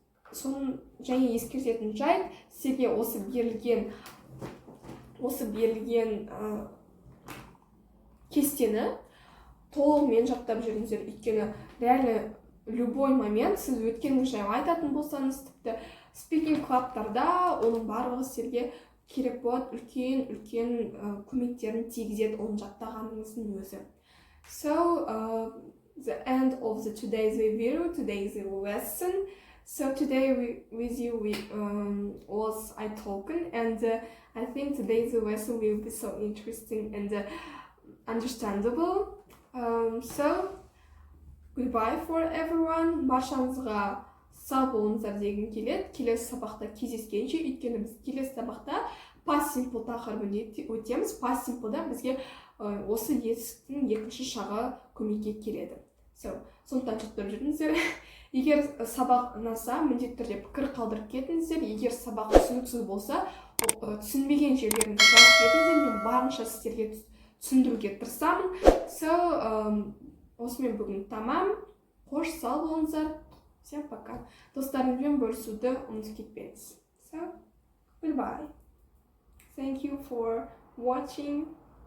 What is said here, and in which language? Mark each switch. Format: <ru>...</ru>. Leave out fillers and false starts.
<kk>Соның және ескертетін жайт, сіздерге осы берілген кестені толығымен жаттап жүріңіздер, өйткені</kk> <ru>реально любой момент</ru> <kk>сіз өткеніңіз жайлы айтатын болсаңыз, тіпті speaking club'тарда оның барлығы сіздерге керек болады, үлкен көмектерін тигізеді оның жаттағаныңыздың өзі.</kk> <en>So, the end of today's video, today's lesson. So today with you was I talking, and I think today's lesson will be so interesting and understandable. So goodbye for everyone.</en> <kk>Баршаңызға сау болыңыздар дегім келеді. Келесі сабақта кездескенше, өйткені біз келесі сабақта past simple тақырыбын өтеміз. Past simple'да бізге осы етістіктің екінші шағы көмекке келеді. Сондықтан жаттап жүріңіздер. Егер сабақ ұнаса, міндетті түрде пікір қалдырып кетіңіздер. Егер сабақ түсініксіз болса, түсінбеген жерлеріңізді жазып кетіңіздер. Мен барынша сіздерге түсіндіруге тырысамын. Осымен бүгін тамам. Қош сау болыңыздар.</kk> <ru>Всем пока.</ru> <kk>Достарыңызбен бөлісуді ұмытып кетпеңіз.</kk> <en>So, goodbye. Thank you for watching.</en>